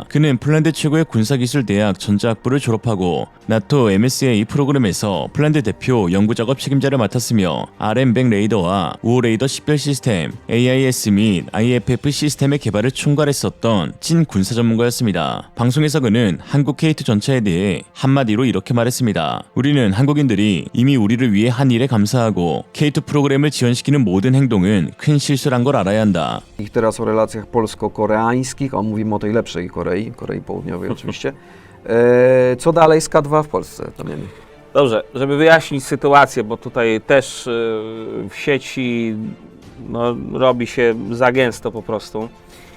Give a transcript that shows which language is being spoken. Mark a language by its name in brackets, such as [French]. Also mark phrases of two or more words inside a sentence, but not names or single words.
[Korean] 그는 폴란드 최고의 군사기술대학 전자학부를 졸업하고 나토 MSA 프로그램에서 폴란드 대표 연구작업 책임자를 맡았으며 RM100 레이더와 5호 레이더 식별 시스템, AIS 및 IFF 시스템의 개발을 총괄했었던 찐 군사 전문가였습니다. 방송에서 그는 한국 K2 전차에 대해 한마디로 이렇게 말했습니다. 우리는 한국인들이 이미 우리를 위해 한 일에 감사하고 K2 프로그램을 지원시키는 모든 행동은 큰 실수란 걸 알아야 한다. [Polish] Ich teraz o relacjach polsko-koreańskich, mówimy o tej lepszej Korei Południowej oczywiście. Co dalej z K2 w Polsce? Dobrze, żeby wyjaśnić sytuację, bo tutaj też w sieci robi się za gęsto po prostu.